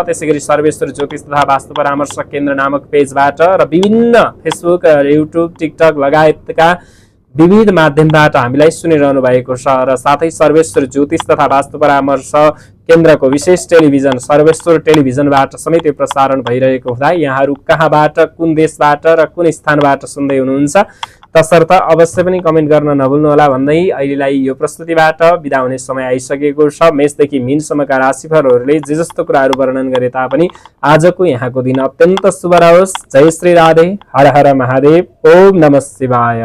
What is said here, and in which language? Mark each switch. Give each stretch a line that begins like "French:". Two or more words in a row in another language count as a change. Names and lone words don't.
Nepali: त्यसैगरी सर्वेश्वर ज्योतिष तथा वास्तु परामर्श केन्द्र नामक पेजबाट र विभिन्न फेसबुक, युट्युब, टिकटक लगायतका विविध माध्यमबाट हामीलाई सुनिरहनु भएको छ र साथै सर्वेश्वर ज्योतिष तथा वास्तु परामर्श केन्द्रको विशेष टेलिभिजन सर्वेश्वर टेलिभिजनबाट समेत यो प्रसारण भइरहेको हुँदा यहाँहरू कहाँबाट, कुन देशबाट र कुन स्थानबाट सुन्दै हुनुहुन्छ तसर्थ अवश्य पनि कमेन्ट गर्न नभुल्नुहोला भन्दै अहिलेलाई यो प्रस्तुतिबाट बिदा हुने समय आइसकेको छ। मेषदेखि मीनसम्मका राशिफलहरूले जे जस्तो कुराहरू वर्णन गरे तापनि आजको यहाँको दिन अत्यन्त शुभ रहोस्। जय श्री राधे, हर हर महादेव,
Sanskrit: ओम नमः शिवाय।